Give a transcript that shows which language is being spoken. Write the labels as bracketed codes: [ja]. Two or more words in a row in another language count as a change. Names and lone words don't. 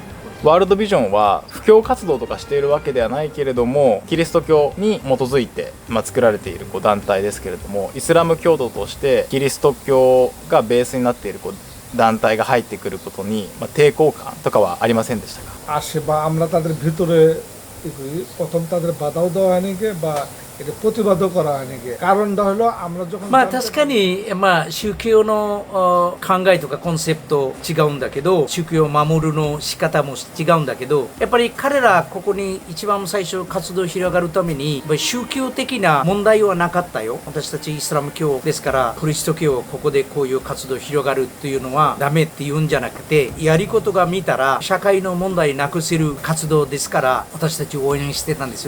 [ja] ワールドビジョンは布教活動とかしているわけではないけれども、キリスト教に基づいて、作られている団体ですけれども、イスラム教徒としてキリスト教がベースになっている団体が入ってくることに、抵抗感とかはありませんでしたか？ [bn] আসে বা আমরা তাদের ভিতরে প্রথম তাদের বাধাও দেওয়া হয়নি বা এটা প্রতিবাদও করা হয়নি। কারণটা হলো আমরা যখন [ja] 確かに宗教の考えとかコンセプト違うんだけど、宗教を守るの仕方も違うんだけど、やっぱり彼らここに一番最初活動広がるために宗教的な問題はなかったよ。私たちイスラム教ですからキリスト教ここでこういう活動広がるっていうのはダメって言うんじゃなくて、やりことが見たら社会の問題なくせる活動ですから私たち応援してたんですよ。